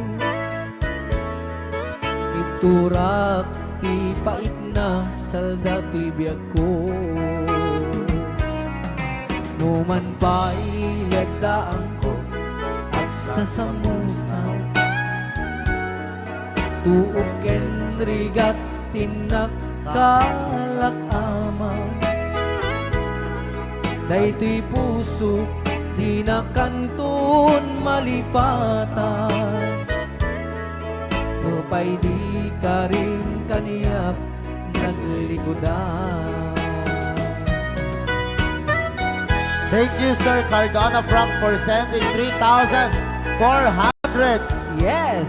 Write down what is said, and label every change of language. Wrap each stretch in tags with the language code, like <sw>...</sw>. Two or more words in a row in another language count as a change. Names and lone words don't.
<ilo>Ipturak ti pait na salda to'y biyag ko Numan pa'y ledaan ko at sasamusan Tuok ken rigat tinakkalak ama Daytoy puso di na kanton malipatan Nupay di ka rin kaniyak naglikodan</ilo> <en>Thank you, Sir Cardona Frank, for sending 3,400 Yes!</en>